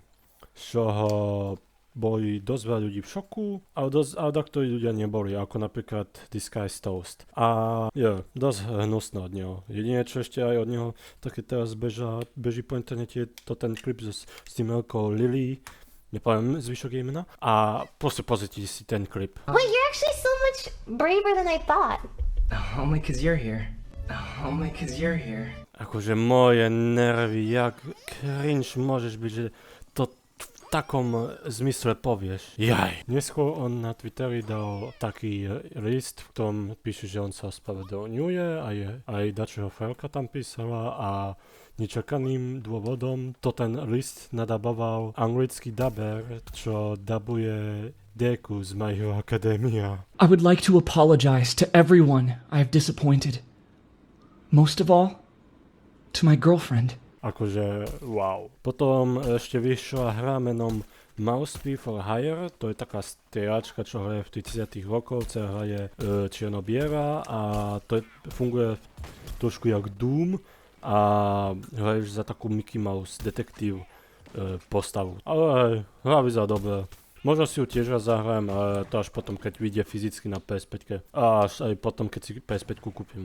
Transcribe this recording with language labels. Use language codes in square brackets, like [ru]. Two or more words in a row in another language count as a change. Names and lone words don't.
[sk] Z čoho boli dosť veľa ľudí v šoku, ale takto ľudia neboli, ako napríklad Disguised Toast. A dosť hnusné od neho. Jedine, čo ešte aj od neho také teraz beží po internete, je to ten klip s tým veľkou Lily, nepoviem zvyšok jej mena, a proste pozrite si ten klip. [en] Wait, you're actually so much braver than I thought. Only 'cause you're here. Only 'cause you're here. [sk] Akože moje nervy, jak cringe môžeš byť, že to v takom zmysle povieš. Jaj. Neskôr on na Twitteri dal taký list, v ktorom píše, že on sa ospravedlňuje a aj dačeho frajerka tam písala a nečakaným dôvodom to ten list nadaboval anglický daber, čo dabuje Deku z My Hero Academia. [en] I would like to apologize to everyone I have disappointed. Most of all, to my girlfriend. [sk] Akože, wow. Potom ešte vyšla hra menom Mousepie for Hire, to je taká strieľačka, čo hraje v 30 rokoch, hra je čierno-biela a to funguje trošku jak Doom a hraješ za takú Mickey Mouse detektív postavu. Ale hra vyzerá dobre. Možno si ju tiež raz zahrajem, ale to až potom, keď vyjde fyzicky na PS5 a až aj potom, keď si PS5 kúpim.